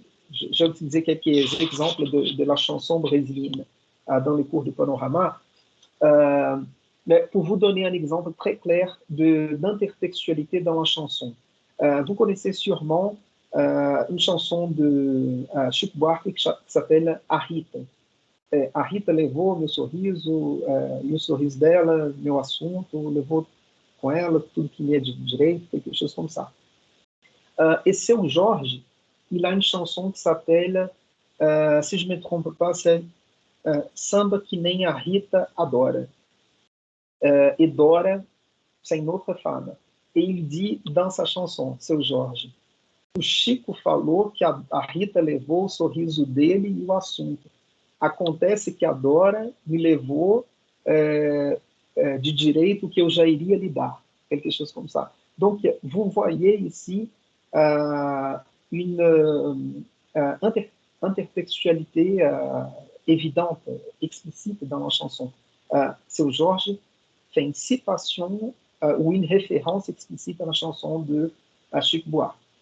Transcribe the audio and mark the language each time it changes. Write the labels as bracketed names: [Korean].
[French] J'ai utilisé quelques exemples de la chanson brésilienne dans les cours de panorama. Euh, mais pour vous donner un exemple très clair d'intertextualité dans la chanson, vous connaissez sûrement une chanson de Chico Buarque qui s'appelle A Rita. [Portuguese] A Rita levou meu sorriso dela, meu assunto, levou com ela tudo que me é de direito, [French] quelque chose comme ça. Et Seu Jorge, il a une chanson qui s'appelle, si je ne me trompe pas, c'est Samba que nem a Rita adora. Et Dora, c'est une autre femme. Et il dit dans sa chanson, [Portuguese] Seu Jorge, o Chico falou que a Rita levou o sorriso dele e o assunto. Acontece que a Dora me levou de direito que eu já iria lhe dar. [French] Quelque chose comme ça. Donc, vous voyez ici une intertextualité évidente, explicite dans la chanson. Seu Jorge fait une citation ou une référence explicite dans la chanson de Chico Buarque.